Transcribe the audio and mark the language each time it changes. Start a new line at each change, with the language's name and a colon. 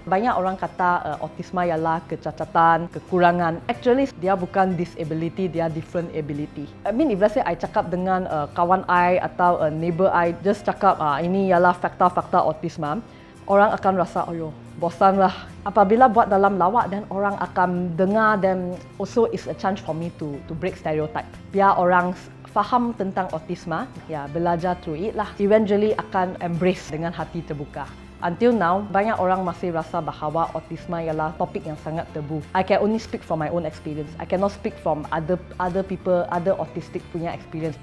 Malay: Banyak orang kata autisma ialah kecacatan, kekurangan. Actually dia bukan disability, dia
English: different ability. I mean, if let's say I
Malay: cakap dengan kawan I atau neighbor I, just cakap ini ialah fakta autisma, orang akan rasa bosan lah. Apabila buat dalam lawak, dan orang akan dengar, dan
English: also is a chance for me to break stereotype.
Malay: Biar orang faham tentang autisma, ya belajar
English: through it
Malay: lah. Eventually akan embrace dengan hati terbuka. Until now, banyak orang masih rasa bahawa autisma ialah topik yang sangat tabu.
English: I can only speak from my own experience. I cannot speak from other people, other autistic punya experience.